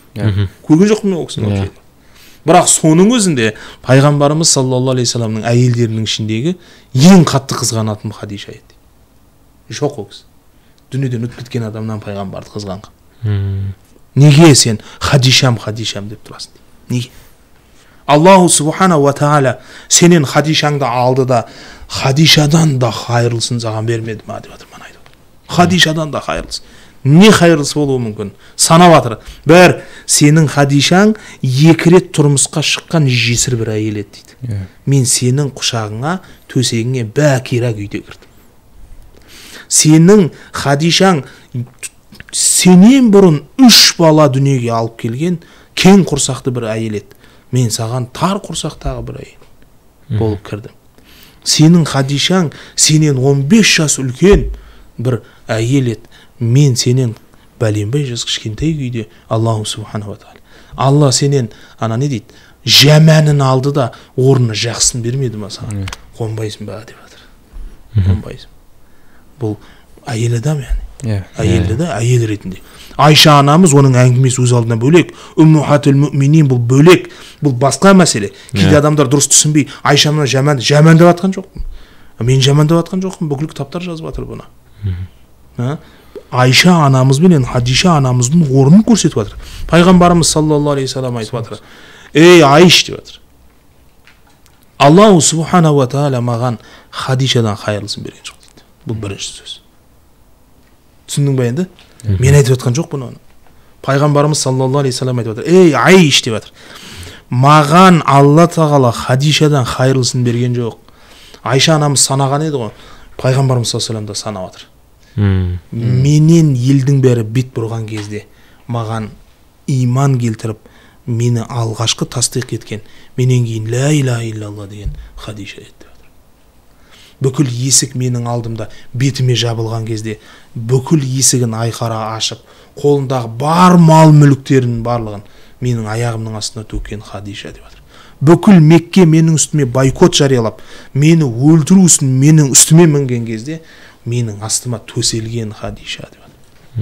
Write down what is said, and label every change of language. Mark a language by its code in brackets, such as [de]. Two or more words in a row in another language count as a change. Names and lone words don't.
[kk] Көрген жоқпын мен ол кісіні. Бірақ соның өзінде пайғамбарымыз [ar] صلى الله عليه وسلم [kk] әйелдерінің ішіндегі ең қатты қызғанатын Хадиша еді. Жоқ ол кісі. Дүниеден өтіп кеткен адамнан пайғамбарды қызғанған. Неге сен Хадишам деп тұрасың? Неге? [ar] الله سبحانه وتعالى [kk] сенен Хадишаңды алды да Хадишадан да хайырлысын саған бермеді ма деп жатыр. Хадишадан да хайырлысы. Не хайырлысы болуы мүмкін? Санап жатыр. Бір, сенің Хадишаң 2 рет тұрмысқа шыққан жесір бір әйел еді дейді. Мен сенің құшағыңа, төсегіңе бәкира күйде кірдім. Сенің Хадишаң сенен бұрын 3 бала дүниеге алып келген кең құрсақты бір әйел еді. Мен саған тар құрсақтағы бір әйел болып кірдім. Сенің Хадишаң сенен 15 жас үлкен бір әйел еді. Мен сенен бәленбай жас кішкентай күйде [ar] الله سبحانه وتعالى. [kk] Алла сенен не дейді? Жаманын алды да орнына жақсысын бермеді ма саған? Қонбайсың ба деп жатыр. Қонбайсың. Бұл әйел адам яғни. Әйелді да әйел ретінде. Айша анамыз оның әңгімесі өз алдына бөлек. [ar] أمهات المؤمنين [kk] бұл бөлек. Бұл басқа мәселе. Кейде адамдар дұрыс түсінбей, Айшаны жаман деп жатқан жоқпын. Мен жаман деп жатқан жоқпын. Бүкіл кітаптар жазып жатыр бұны. Айша анамыз бенен Хадиша анамыздың орнын көрсетіп жатыр. Пайғамбарымыз [ar] صلى الله عليه وسلم [kk] айтып жатыр. Ей Айш деп жатыр. [ar] الله سبحانه وتعالى [kk] маған Хадишадан хайырлысын берген жоқ дейді. Бұл бірінші сөз. Түсіндің бе енді? Мен айтып жатқан жоқпын оны. Пайғамбарымыз [ar] صلى الله عليه وسلم [kk] айтып жатыр. Ей Айш деп жатыр. Маған Алла тағала Хадишадан хайырлысын берген жоқ. Айша анамыз санаған еді ғой. Пайғамбарымыз [ar] صلى الله عليه وسلم [kk] да санап жатыр. Менен елдің бәрі бет бұрған кезде маған иман келтіріп, мені алғашқы тасдиқ еткен, менен кейін [ar] لا إله إلا الله [kk] деген Хадиша еді. Бүкіл есік менің алдымда бетіме жабылған кезде бүкіл есігін айқара ашып, қолындағы бар мал мүліктерінің барлығын менің аяғымның астына төккен Хадиша деп жатыр. Бүкіл Мекке менің үстіме бойкот жариялап, мені өлтіру үшін менің үстіме мінген кезде менің астыма төселген Хадиша деп жатыр.